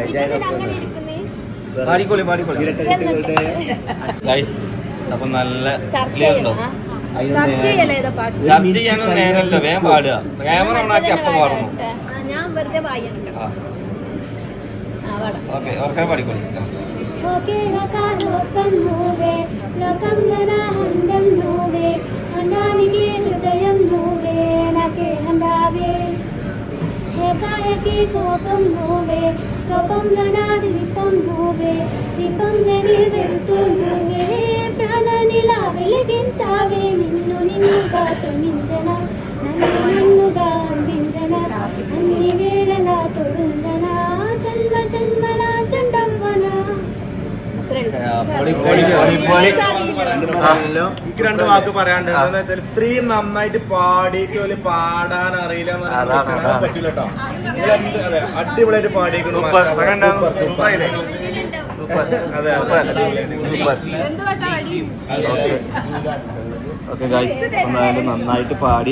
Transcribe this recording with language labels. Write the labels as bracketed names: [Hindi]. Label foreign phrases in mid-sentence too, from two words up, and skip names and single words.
[Malayalam] പാടിക്കോളി, പാടിക്കോളി. അപ്പൊ നല്ല ക്ലിയർ ഉണ്ടോ? ചർച്ച ചെയ്യാനൊന്നും നേരമല്ലോ, വേഗം പാടുക. ക്യാമറ ഓണാക്കി അപ്പം പാടുന്നു. ഓക്കെ, ഓർക്കാൻ പാടിക്കോളി. [Telugu] కోపం నువ్వే కోపంలో నాది దీపం నువ్వే దీపంలో నీ వెళ్తూ నువ్వే ప్రాణానిలా వెలిగించావే నిన్ను నిన్నుగా తొణించనా నన్ను నన్నుగా అందించనా అన్ని వేళలా తొడుందనా జన్మ జన్మల చండవ్వనా. [Malayalam] എനിക്ക് 2 വാക്ക് പറയാണ്ട്. എന്താന്ന് വെച്ചാൽ ഇത്രയും നന്നായിട്ട് പാടിയിട്ട് ഒരു പാടാൻ അറിയില്ല പറ്റൂല കേട്ടോ. അതെ, അടിപൊളിയായിട്ട് പാടിയിരിക്കുന്നു. [English] okay guys, [Malayalam] എന്തായാലും നന്നായിട്ട് പാടി.